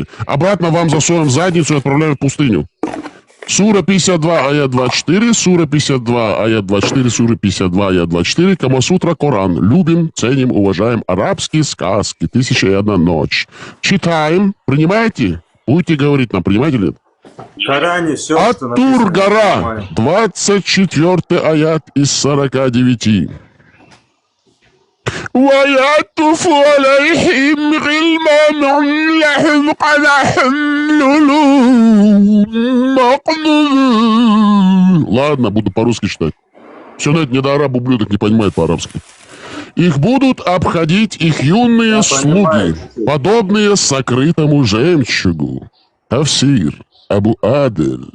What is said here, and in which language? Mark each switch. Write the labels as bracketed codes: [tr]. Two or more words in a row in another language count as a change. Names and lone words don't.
[ru] Обратно вам засовываем в задницу и отправляем в пустыню. Сура 52, аят 24, сура 52, аят 24, сура 52, аят 24, Камасутра, Коран. Любим, ценим, уважаем арабские сказки. 1001 ночь. Читаем. Принимаете? Будете говорить нам, принимаете ли? В Коране все, что Ат-Тур гора. 24 аят из 49. [ar] ويطوف عليهم غلمان لهم قدح [ru] Ладно, буду по-русски читать. Все на это недоараб, ублюдок, не понимает по-арабски. Их будут обходить их юные слуги, подобные сокрытому жемчугу. Тафсир, Абу Адель.